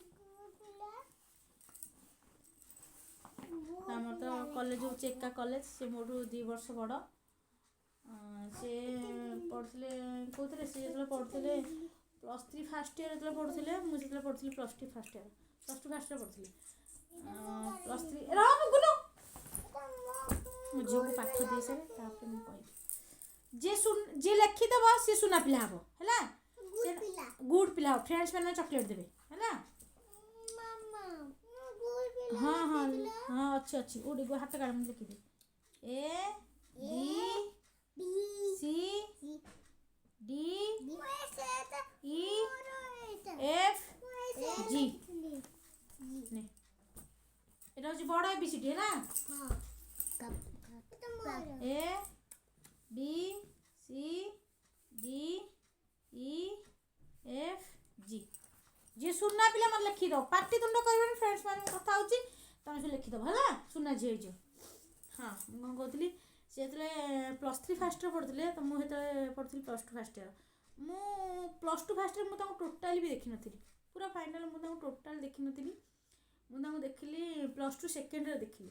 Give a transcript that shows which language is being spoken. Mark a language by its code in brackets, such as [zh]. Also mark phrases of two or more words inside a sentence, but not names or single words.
[or] ଆମର ତ କଲେଜ ହେଉଛି ଏକା କଲେଜ ସେ ମୋଠୁ 2 ବର୍ଷ ବଡ଼ ସେ ପଢ଼ୁଥିଲେ କେଉଁଥିରେ ସେ ଯେତେବେଳେ ପଢ଼ୁଥିଲେ [en] +3 first year [or] ଯେତେବେଳେ ପଢ଼ୁଥିଲେ ମୁଁ ଯେତେବେଳେ ପଢ଼ୁଥିଲି [en] +2 first year +2 first year [or] ପଢ଼ୁଥିଲି +3 ମୋ ଝିଅକୁ ପାଠ ଦେଇସାରେ ତାପରେ ମୁଁ କହିବି ଯିଏ ଲେଖିଦେବ ସିଏ ସୁନା ପିଲା ହେବ ହେଲା ସେ ଗୁଡ୍ ପିଲା ହେବ ଫ୍ରେଣ୍ଡସ୍ ମାନେ ଚକୋଲେଟ୍ ଦେବେ ହେଲା। ହଁ ହଁ ହଁ ଅଛି ଗୁଡ଼ି ହାତ କାଢ଼ ମୁଁ ଲେଖିଦିଏ ABCDEFG [bn] এটা হচ্ছে বড় [or] ABCD ହେଲା ABCDEFG ଯିଏ ସୁନା ପିଲା ମାନେ ଲେଖିଦେବ ପାଟିତୁଣ୍ଡ କରିବେନି ଫ୍ରେଣ୍ଡସ୍ ମାନଙ୍କ କଥା ହେଉଛି ତମେ ସବୁ ଲେଖିଦେବ ହେଲା ସୁନା ଝିଅ ହେଇଯିବ। ହଁ ମୁଁ କ'ଣ କହୁଥିଲି ସେ ଯେତେବେଳେ [en] +3 first year [or] ପଢ଼ୁଥିଲେ ତ ମୁଁ ସେତେବେଳେ ପଢ଼ୁଥିଲି [en] +2 first year [or] ମୁଁ [en] +2 first year [or] ମୁଁ ତାଙ୍କୁ ଟୋଟାଲି ବି ଦେଖିନଥିଲି ପୁରା ଫାଇନାଲ୍ ମୁଁ ତାଙ୍କୁ ଟୋଟାଲ୍ ଦେଖିନଥିଲି ମୁଁ ତାଙ୍କୁ ଦେଖିଲି +2 ସେକେଣ୍ଡରେ ଦେଖିଲି।